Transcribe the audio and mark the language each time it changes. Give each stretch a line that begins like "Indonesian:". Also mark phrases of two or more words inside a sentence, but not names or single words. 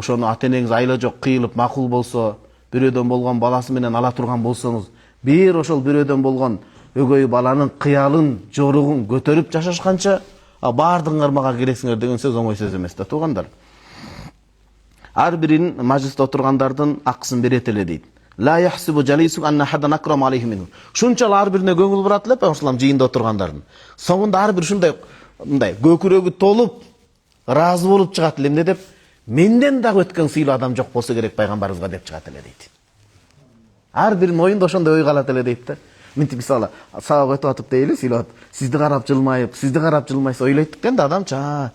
Kyrgyz: Ошону ата-энеңиз айла жок кыйылып макул болсо, бирөөдөн болгон баласы менен ала турган болсоңуз, бир ошол бирөөдөн болгон өгөй баланын кыялын, жоругун көтөрүп жашашканча, баардыгыңар мага керексиңер деген сөз оңой сөз эмес да туугандар. Ар биринин маҗлисте отургандардын акысын берет эле дейт.
Arabic: لا يحسب جليس أن أحدا أكرم عليه منه.
Kyrgyz: Şunçal ар бирине көңүл бурат эле Пейгамбар жыйында отургандардын. Соңунда ар бир ушундай мындай көкүрөгү толуп, разы болуп чыгат эле эмне деп, менден дагы өткөн сыйлуу адам жок болсо керек пайгамбарыбызга деп чыгат эле дейт. Ар биринин оюнда ошондой ой калат эле дейт да. Мынтип мисалы сабак өтүп атып дейли, сыйлап сизди карап жылмайсыз ойлойт экен да адам чаа.